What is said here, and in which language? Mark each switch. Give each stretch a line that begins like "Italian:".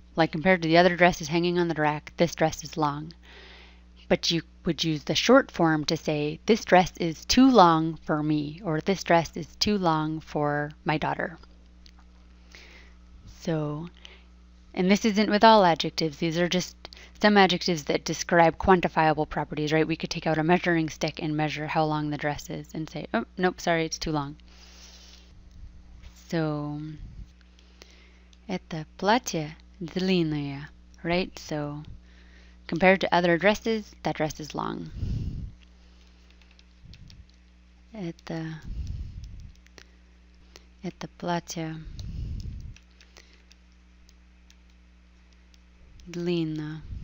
English: Like compared to the other dresses hanging on the rack, this dress is long. But you would use the short form to say, this dress is too long for me, or this dress is too long for my daughter. So, and this isn't with all adjectives. These are just some adjectives that describe quantifiable properties, right? We could take out a measuring stick and measure how long the dress is and say, oh, nope, sorry, it's too long.
Russian: So, это платье длинное, right?
English: So, compared to other dresses, that dress is long.
Russian: Это платье длинно.